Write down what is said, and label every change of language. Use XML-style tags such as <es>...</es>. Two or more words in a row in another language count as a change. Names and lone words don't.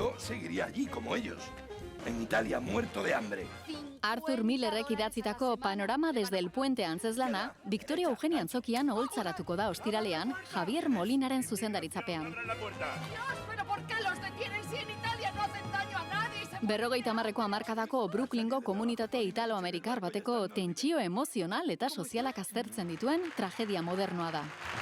<es>seguiría allí como ellos, en Italia muerto de hambre.</es> <eu>Arthur Millerrek idatzitako Panorama desde el puente antzezlana, Victoria Eugenia Antzokian oholtzaratuko da ostiralean, Javier Molinaren zuzendaritzapean. Berrogeita hamarreko hamarkadako Brooklyngo komunitate italo-amerikar bateko tentsio emozional eta sozialak aztertzen dituen tragedia modernoa da.</eu>